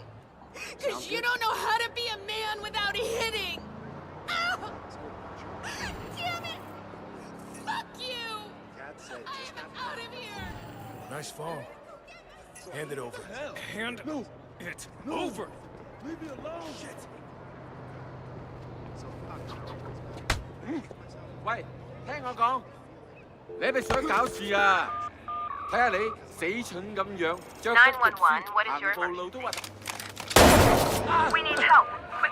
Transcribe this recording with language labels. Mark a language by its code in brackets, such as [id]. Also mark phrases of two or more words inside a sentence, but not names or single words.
[en] Cause you don't know how to be a man without hitting. Ow! Damn it! Fuck you! I'm out of here! Nice fall. Hand it over. Hand it over! Leave me alone! Shit! [yue] 喂，聽我講，你係咪想搞事啊？睇下你死蠢咁樣，着得入先，行步路都核突。 [en] We need help.